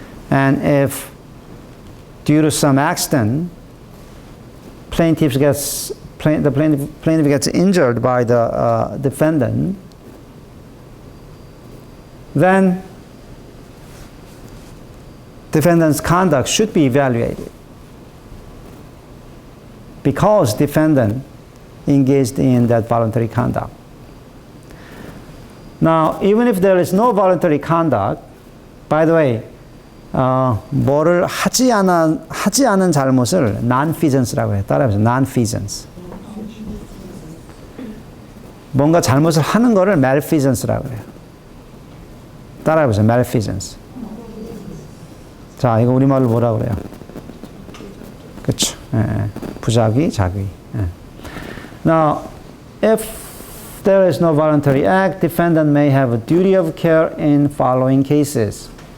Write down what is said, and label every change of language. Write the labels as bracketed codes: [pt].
[en] And if due to some accident, plaintiff gets injured by the defendant, then defendant's conduct should be evaluated because defendant engaged in that voluntary conduct. Now, even if there is no voluntary conduct, by the way, [ko] 뭐를 하지 않은 잘못을 non-feasance라고 해요. 따라해보세요. non-feasance. 뭔가 잘못을 하는 거를 malfeasance라고 해요. 따라해보세요. malfeasance. 자, 이거 우리말로 뭐라고 그래요? 그렇죠. 부작위, 작위. [en] Now, if there is no voluntary act, defendant may have a duty of care in following cases.